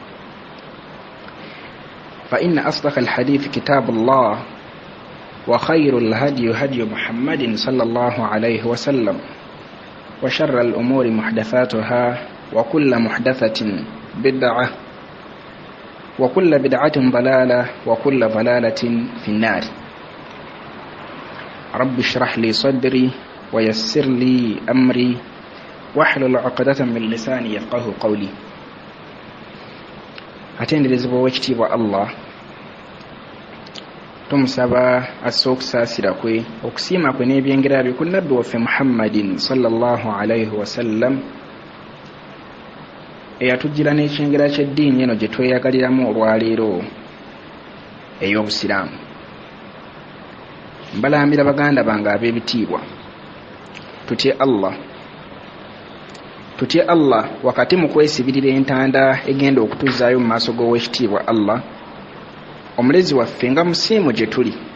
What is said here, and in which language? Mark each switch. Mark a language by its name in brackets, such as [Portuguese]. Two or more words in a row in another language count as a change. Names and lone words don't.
[Arabic] فإن أصدق الحديث كتاب الله، وخير الهدي هدي محمد صلى الله عليه وسلم، وشر الأمور محدثاتها، وكل محدثة بدعة، وكل بدعة ضلالة، وكل ضلالة في النار. رب اشرح لي صدري ويسر لي أمري واحلل عقدة من لساني يفقه قولي. [Ganda] atenderezebwa ow'ekitiibwa Allah, tumusaba assa okusaasira kwe, okusiima kwe n'ebyengera bye ku nabbi waffe Muhammadin [Arabic] صلى الله عليه وسلم, [Ganda] eyatujjira n'ekyengera ky'eddiini eno gye tweyagaliramu olwaleero ey'obusiraamu. Mbalambira baganda bange ab'ebitiibwa, tutye Allah wakati mu kwesibirira entanda egenda okutuzaayo mu maaso g'owekitiibwa Allah, omulezi waffe nga musiimu gye tuli.